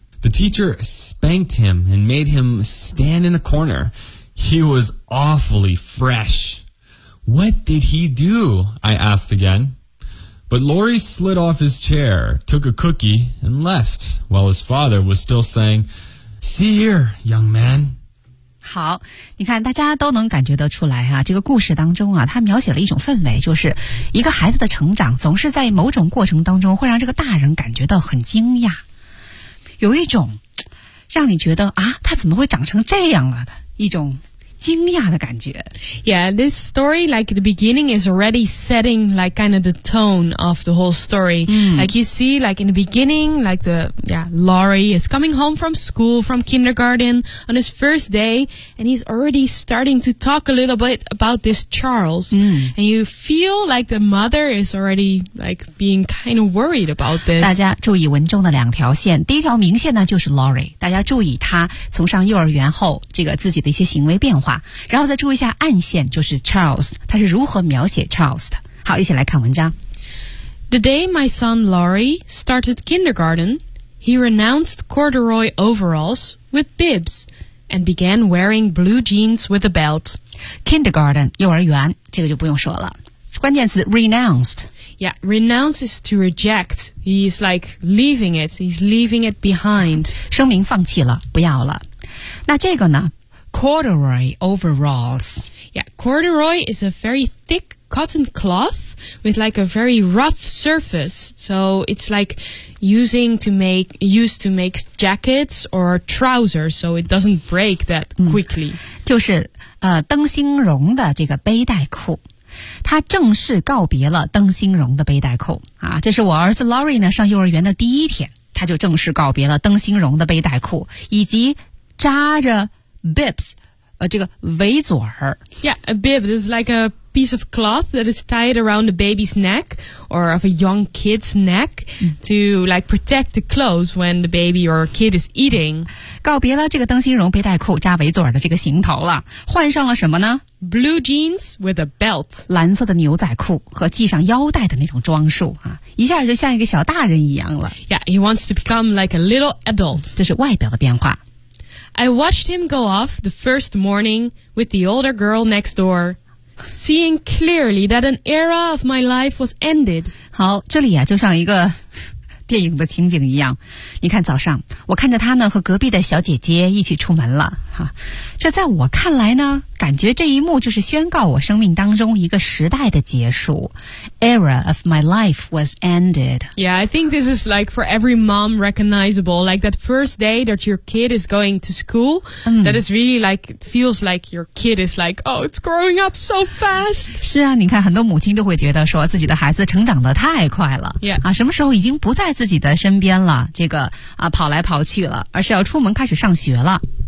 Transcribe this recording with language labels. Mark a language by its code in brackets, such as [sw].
[en] The teacher spanked him and made him stand in a corner. He was awfully fresh." "What did he do?" I asked again. But Lori slid off his chair, took a cookie, and left, while his father was still saying, "See here, young man." [zh] 好，你看，大家都能感觉得出来啊，这个故事当中啊，它描写了一种氛围，就是一个孩子的成长总是在某种过程当中会让这个大人感觉到很惊讶，有一种让你觉得啊，他怎么会长成这样了的一种惊讶的感觉。 [en] Yeah, this story, like the beginning is already setting like kind of the tone of the whole story. Like you see, like in the beginning, like the, yeah, Laurie is coming home from school, from kindergarten on his first day, and he's already starting to talk a little bit about this Charles. And you feel like the mother is already like being kind of worried about this. [zh] 大家注意文中的两条线，第一条明线呢就是 Laurie， 大家注意他从上幼儿园后这个自己的一些行为变化。然后再注意一下暗线，就是 Charles， 他是如何描写 Charles 的。好，一起来看文章。 [en] The day my son Laurie started kindergarten, he renounced corduroy overalls with bibs and began wearing blue jeans with a belt. [zh] Kindergarten 幼儿园，这个就不用说了。关键词 renounced。 [en] Yeah, renounce is to reject. He's like leaving it. He's leaving it behind. [zh] 声明放弃了，不要了。那这个呢？ [en] Corduroy overalls. Yeah, corduroy is a very thick cotton cloth with like a very rough surface. So it's like used to make jackets or trousers, so it doesn't break that quickly. [zh] 就是灯芯绒的这个背带裤。他正式告别了灯芯绒的背带裤。啊，这是我儿子 Lori 呢上幼儿园的第一天，他就正式告别了灯芯绒的背带裤以及扎着bibs, 这个围嘴儿。 [en] Yeah, a bib is like a piece of cloth that is tied around a baby's neck or of a young kid's neck to like protect the clothes when the baby or kid is eating. [zh] 告别了这个灯芯绒背带裤扎围嘴儿的这个行头了，换上了什么呢？ [en] Blue jeans with a belt. [zh] 蓝色的牛仔裤和系上腰带的那种装束啊，一下就像一个小大人一样了。 [en] Yeah, he wants to become like a little adult. [zh] 这是外表的变化。 [en] I watched him go off the first morning with the older girl next door, seeing clearly that an era of my life was ended. [zh] 好，这里啊，就像一个电影的情景一样。你看，早上我看着他呢和隔壁的小姐姐一起出门了哈。这在我看来呢，感觉这一幕就是宣告我生命当中一个时代的结束。 [en] Era of my life was ended. Yeah, I think this is like for every mom recognizable. Like that first day that your kid is going to school, that is really like feels like your kid is like, oh, it's growing up so fast. [zh] 是啊，你看很多母亲都会觉得说自己的孩子成长得太快了。 [en] Yeah. [zh] 啊，什么时候已经不在自己的身边了？这个啊，跑来跑去了，而是要出门开始上学了。